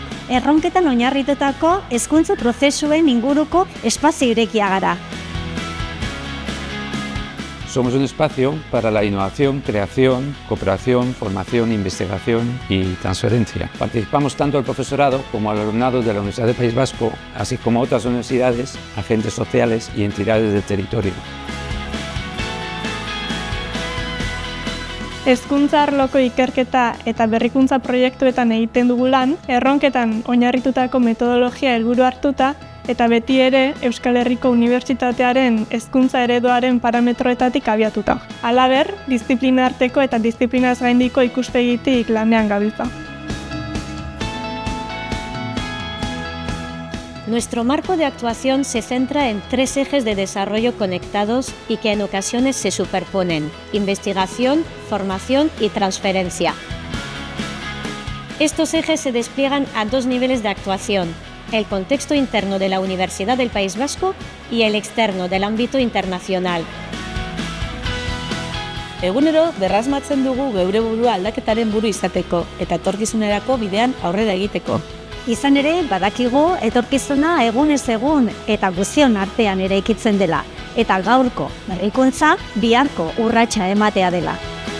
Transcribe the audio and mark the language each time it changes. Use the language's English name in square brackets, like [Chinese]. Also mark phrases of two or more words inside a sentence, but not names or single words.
[Basque] erronketan oinarritutako hezkuntza prozesuen inguruko espazio irekia gara. [Spanish] Somos un espacio para la innovación, creación, cooperación, formación, investigación y transferencia. Participamos tanto el profesorado como el alumnado de la Universidad del País Vasco, así como otras universidades, agentes sociales y entidades del territorio. [Basque] Hezkuntza arloko ikerketa eta berrikuntza proiektuetan egiten dugu lan, erronketan oinarritutako metodologia helburu hartuta, eta beti ere Euskal Herriko Unibertsitatearen hezkuntza ereduaren parametroetatik abiatuta. Halaber, diziplina arteko eta diziplinaz gaindiko ikuspegitik lanean gabiltza. [Spanish] Nuestro marco de actuación se centra en 3 ejes de desarrollo conectados y que en ocasiones se superponen: investigación, formación y transferencia. Estos ejes se despliegan a 2 niveles de actuación: el contexto interno de la Universidad del País Vasco y el externo del ámbito internacional. [Basque] Egunero berrasmatzen dugu geure burua aldaketaren buru izateko eta etorkizunerako bidean aurrera egiteko. Izan ere, badakigu etorkizuna egunez egun eta guztion artean eraikitzen dela, eta gaurko berrikuntza biharko urratsa ematea dela.